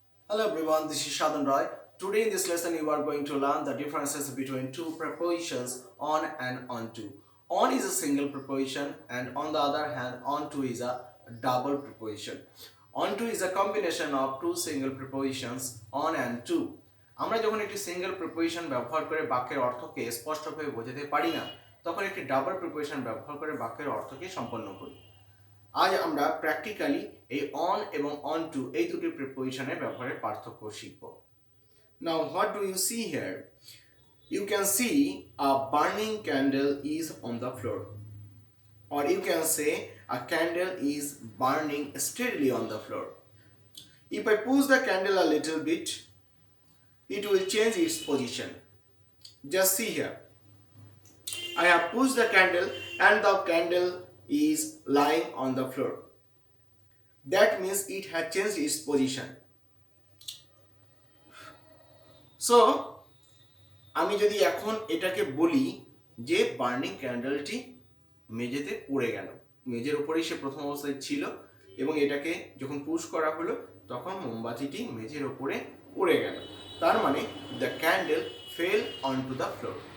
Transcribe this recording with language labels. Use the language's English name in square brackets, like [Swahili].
[English] Hello everyone, this is Shadhan Roy. Today in this lesson you are going to learn the differences between two prepositions on and onto. On is a single preposition and on the other hand onto is a double preposition. Onto is a combination of two single prepositions on and to. [Bangla] আমরা যখন একটি single preposition ব্যবহার করে বাক্যের অর্থকে স্পষ্টভাবে বোঝাতে পারি না তখন একটি ডাবল প্রিপোজিশন ব্যবহার করে বাক্যের অর্থকে সম্পন্ন করি। আজ আমরা প্র্যাকটিক্যালি এই অন এবং অন টু এই দুটি প্রিপোজিশনের ব্যবহারের পার্থক্য শিখব। [English] Now what do you see here? You can see a burning candle is on the floor, or you can say a candle is burning steadily on the floor. If I push the candle a little bit, it will change its position. Just see here. I have pushed the candle and the candle is lying on the floor. That means it has changed its position. [Bangla] So আমি যদি এখন এটাকে বলি যে burning ক্যান্ডেলটি মেঝেতে পড়ে গেল, মেঝের উপরেই সে প্রথম অবস্থায় ছিল এবং এটাকে যখন পুশ করা হলো তখন মোমবাতিটি মেঝের উপরে পড়ে গেল, তার মানে [English] The candle fell on to the floor.